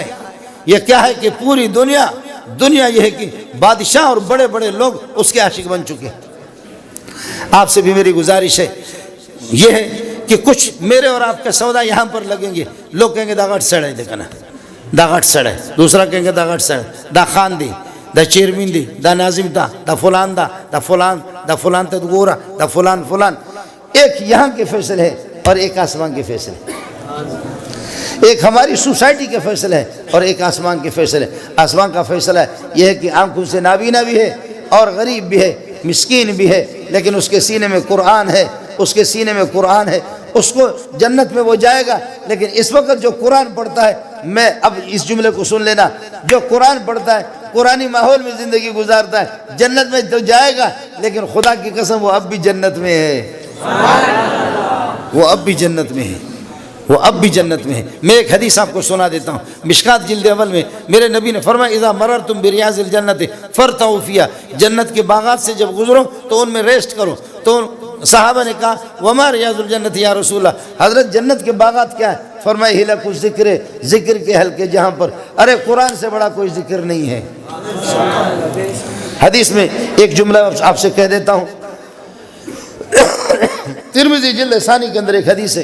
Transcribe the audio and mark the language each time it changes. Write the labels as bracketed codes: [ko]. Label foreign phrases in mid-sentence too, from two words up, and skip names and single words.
[ur] یہ کیا ہے کہ پوری دنیا یہ ہے کہ بادشاہ اور بڑے بڑے لوگ اس کے عاشق بن چکے. آپ سے بھی میری گزارش ہے یہ ہے کہ کچھ میرے اور آپ کا سودا یہاں پر لگیں گے, لوگ کہیں گے [ps] دا گھٹ سڑے, [ur] دیکھا نا [ps] دا گھٹ سڑے, [ur] دوسرا کہیں گے [ps] دا گھٹ سڑے, دا خان دی, دا چیرمین دی, دا ناظم دا فلان دا فلان تا گورا, دا فلان. [ur] ایک یہاں کے فیصلے ہے اور ایک آسمان کے فیصلے, ایک ہماری سوسائٹی کے فیصلے ہے اور ایک آسمان کے فیصلے. آسمان کا فیصلہ یہ ہے کہ آنکھوں سے نابینا بھی ہے اور غریب بھی ہے, مسکین بھی ہے, لیکن اس کے سینے میں قرآن ہے, اس کے سینے میں قرآن ہے. اس کو جنت میں وہ جائے گا. لیکن اس وقت جو قرآن پڑھتا ہے, میں اب اس جملے کو سن لینا, جو قرآن پڑھتا ہے قرآنی ماحول میں زندگی گزارتا ہے جنت میں تو جائے گا, لیکن خدا کی قسم وہ اب بھی جنت میں ہے, وہ اب بھی جنت میں ہے, وہ اب بھی جنت میں ہے. میں ایک حدیث آپ کو سنا دیتا ہوں. مشکات جلد اول میں میرے نبی نے فرمایا [ar] اذا مررتم بریاض الجنت فرتعوا فیہا, [ur] جنت کے باغات سے جب گزرو تو ان میں ریسٹ کرو. تو صحابہ نے کہا [ar] وما ریاض الجنت یا رسول اللہ, [ur] حضرت جنت کے باغات کیا ہے؟ فرمایا [ar] حلق الذکر, [ur] ذکر کے حلقے جہاں پر, ارے قرآن سے بڑا کوئی ذکر نہیں ہے. حدیث میں ایک جملہ آپ سے کہہ دیتا ہوں, ترمذی جلد ثانی کے اندر ایک حدیث ہے.